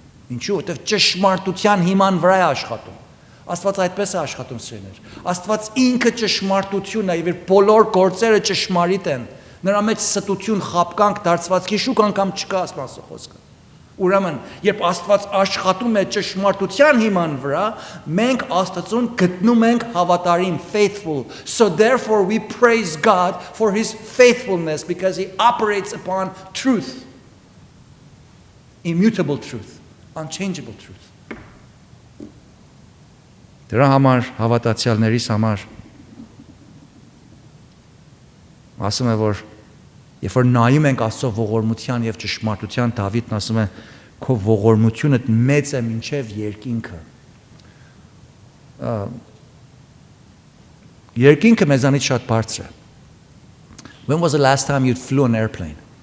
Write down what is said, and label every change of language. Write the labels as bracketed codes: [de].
[hy] Ինչու՞, որտեղ ճշմարտության հիման վրա է աշխատում։ Աստված այդպես է աշխատում սիրելիներ։ Աստված ինքը ճշմարտությունն է, եւ իր բոլոր գործերը ճշմարիտ են։ Նրա մեջ ստություն, խաբկանք, դարձված գիշուկ անգամ չկա, ասում խոսքը։ Ուրեմն, երբ Աստված աշխատում է ճշմարտության հիման վրա, մենք Աստծուն գտնում ենք հավատարիմ, faithful. [en] So therefore we praise God for his faithfulness because he operates upon truth. Immutable truth, unchangeable truth. [hy] Դրա համար հավատացյալներիս համար ասում է, որ երբ որ նայում ենք Աստծո ողորմության եւ ճշմարտության, Դավիթն ասում է, քո ողորմությունը մեծ է մինչև երկինքը։ Երկինքը մեզանից շատ բարձր է։ [en] When was the last time you flew an airplane?